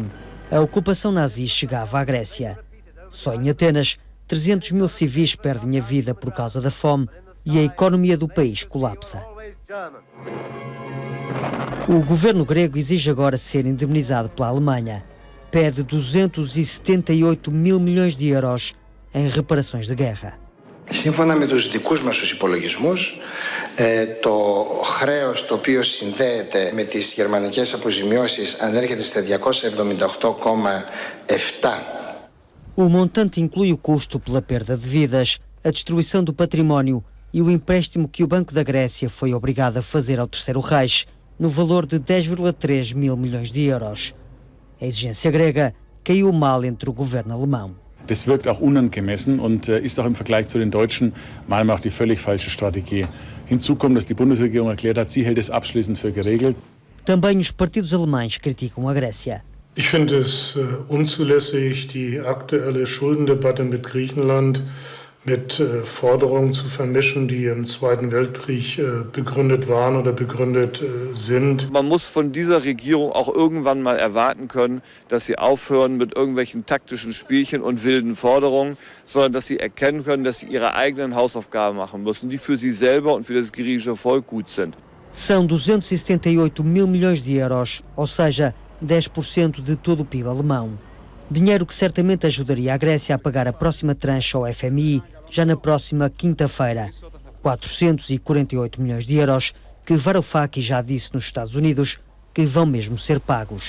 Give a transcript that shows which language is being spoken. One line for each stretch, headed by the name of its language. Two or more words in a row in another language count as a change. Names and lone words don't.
Portuguese: A ocupação nazi chegava à Grécia. Só em Atenas, 300 mil civis perdem a vida por causa da fome e a economia do país colapsa. O governo grego exige agora ser indemnizado pela Alemanha. Pede 278 mil milhões de euros em reparações de guerra.
Greek: Σύμφωνα με τους δικούς μας τους υπολογισμούς, το χρέος το οποίο συνδέεται με τις γερμανικές αποζημιώσεις ανέρχεται στα 278,7.
Portuguese: O montante inclui o custo pela perda de vidas, a destruição do património e o empréstimo que o Banco da Grécia foi obrigado a fazer ao Terceiro Reich, no valor de 10,3 mil milhões de euros. A exigência grega caiu mal entre o governo alemão.
German: Das wirkt auch unangemessen und ist auch im Vergleich zu den Deutschen manchmal auch die völlig falsche Strategie. Hinzu kommt, dass die Bundesregierung erklärt hat, sie hält es abschließend für geregelt.
Portuguese: Também os partidos alemães criticam a Grécia.
German: Ich finde es unzulässig, die aktuelle Schuldendebatte mit Griechenland mit Forderungen zu vermischen, die im Zweiten Weltkrieg begründet waren oder begründet sind. Man muss von dieser Regierung auch irgendwann mal erwarten können, dass sie aufhören mit irgendwelchen taktischen Spielchen und wilden Forderungen, sondern dass sie erkennen können, dass sie ihre eigenen Hausaufgaben machen müssen, die für sie selber und für das griechische Volk gut sind.
Portuguese: São 278 mil milhões de euros, ou seja, 10% de todo o PIB alemão. Dinheiro que certamente ajudaria a Grécia a pagar a próxima tranche ao FMI já na próxima quinta-feira. 448 milhões de euros que Varoufakis já disse nos Estados Unidos que vão mesmo ser pagos.